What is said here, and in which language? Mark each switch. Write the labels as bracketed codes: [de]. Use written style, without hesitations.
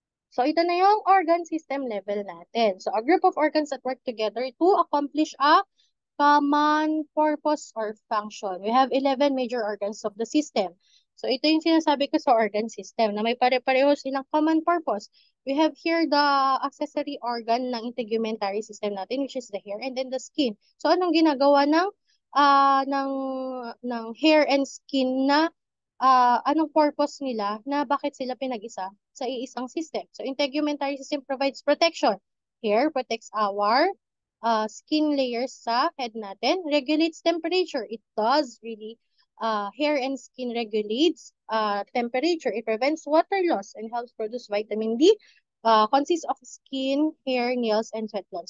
[en] So, ito na yung organ system level natin. So, a group of organs that work together to accomplish a common purpose or function. We have 11 major organs of the system. So, ito yung sinasabi ko sa organ system na may pare-pareho silang common purpose. We have here the accessory organ ng integumentary system natin, which is the hair, and then the skin. [tl] So, anong ginagawa uh, ng, ng hair and skin na anong purpose nila na bakit sila pinag-isa sa iisang system. [en] So, integumentary system provides protection. Hair protects our skin layers sa head natin. Regulates temperature. It does really. Hair and skin regulates temperature. It prevents water loss and helps produce vitamin D. Consists of skin, hair, nails, and sweat glands.